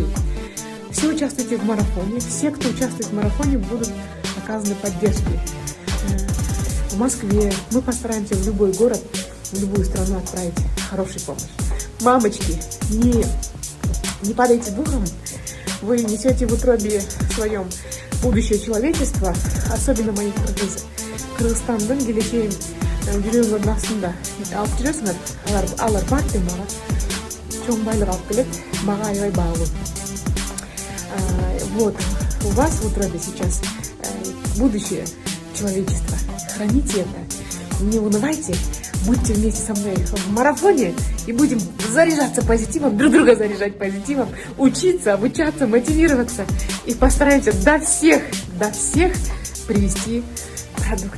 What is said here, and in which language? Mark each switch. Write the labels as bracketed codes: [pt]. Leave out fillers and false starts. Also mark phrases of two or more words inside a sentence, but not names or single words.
[ru] Все участвуйте в марафоне. Все, кто участвует в марафоне, будут оказаны поддержки. В Москве мы постараемся в любой город, в любую страну отправить хорошую помощь. Мамочки, не падайте духом, вы несете в утробе своем будущее человечества, особенно мои кыргызы. [ky] Кыргызстандын келечегин жүрөгүңөрдүн астында алып жүрөсүңөр, алар барды мага чоң байлык алып келет, мага аябай баалуу. [ru] Вот, у вас в утробе сейчас будущее человечества. Храните это, не унывайте, будьте вместе со мной в марафоне и будем заряжаться позитивом, друг друга заряжать позитивом, учиться, обучаться, мотивироваться и постараемся до всех привести продукты.